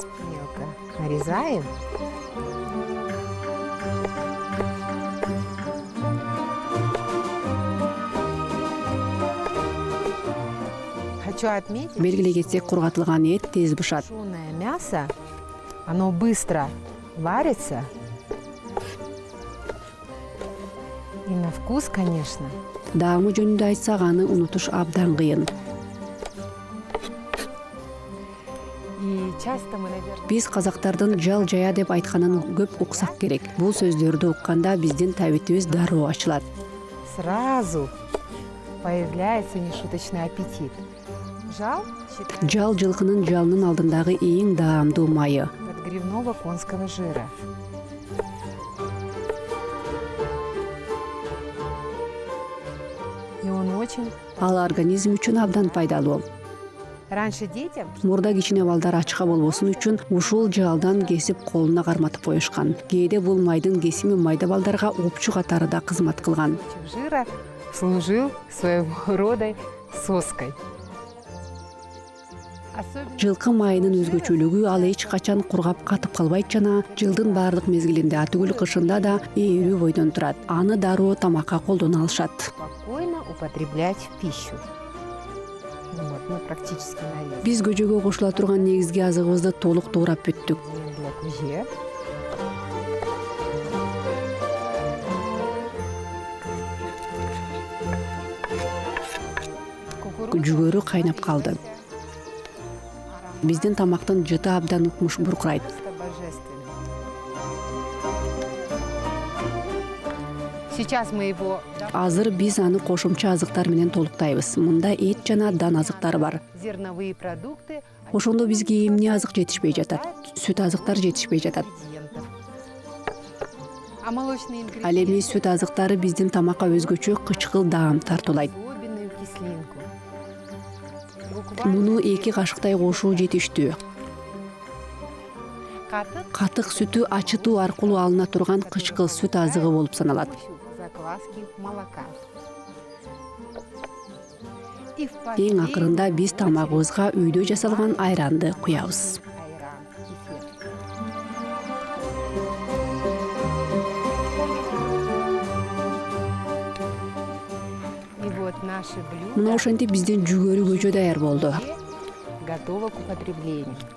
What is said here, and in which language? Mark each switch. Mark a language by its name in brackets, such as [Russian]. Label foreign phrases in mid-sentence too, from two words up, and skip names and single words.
[Russian] Мелко нарезаем. Хочу отметить, [Kyrgyz] Белгилей кетсек, кургатылган эт тез бышат. [Russian] тушеное мясо, оно быстро варится. И на вкус, конечно. [Kyrgyz] Даамы жөнүндө айтсак, аны унутуш абдан кыйын. [Russian] И часто мы, наверное, [Kyrgyz] Биз казактардын жал жая деп айтканын көп уксак керек. Бул сөздөрдү укканда биздин табитибиз дароо ачылат. [Russian] сразу появляется нешуточный аппетит. Жал считается [Kyrgyz] Жал жылкынын жалынын алдындагы эң даамдуу майы. [Russian] подгревного конского жира. И он очень... [Kyrgyz] Ал организм үчүн абдан пайдалуу. [Russian] Раньше детям [Kyrgyz] Мурда кичине балдар ачка болбосун үчүн ушул жалдан кесип колуна карматып коюшкан. Кээде бул майдын кесими майда балдарга опчу катары да кызмат кылган. [Russian] кусочек жира служил своего рода соской. Особенно [Kyrgyz] Жылкы майынын өзгөчөлүгү ал эч качан кургап катып калбайт жана жылдын баардык мезгилинде, атүгүл кышында да ээрүү бойдон турат. Аны дароо тамакка колдоно алышат. [Russian] спокойно употреблять в пищу. Вот, мы практически нарезали. [Kyrgyz] Биз көжөгө кошула турган негизги азыгыбызды толук туурап бүттүк. [Russian] Для кузе. [Kyrgyz] Жүгөрү кайнап калды. Биздин тамактын жыты абдан укмуш буркурайт. [Russian] Просто божественно. Сейчас мы его [Kyrgyz] Азыр биз аны кошумча азыктар менен толуктайбыз. Мында эт жана дан азыктары бар. [Russian] зерновые продукты. [Kyrgyz] Ошондо бизге эмне азык жетишпей жатат? Сүт азыктар жетишпей жатат. [Russian] ингредиентов. А молочные [Kyrgyz] Ал эми [Russian] ингредиенты [Kyrgyz] сүт азыктары биздин тамакка өзгөчө кычкыл даам тартуулайт. [Russian] особенную кислинку. Его [Kyrgyz] Муну 2 кашыктай кошуу жетиштүү. Катык сүтү ачытуу аркылуу алына турган кычкыл сүт азыгы болуп саналат. [Russian] Закваски молока. [Kyrgyz] Эң акырында биз тамагыбызга үйдө жасалган айранды куябыз. Айран, [Russian] кефир. И вот наши блюда [Kyrgyz] Мына ошентип биздин жүгөрү көчө даяр болду. [Russian] готово к употреблению.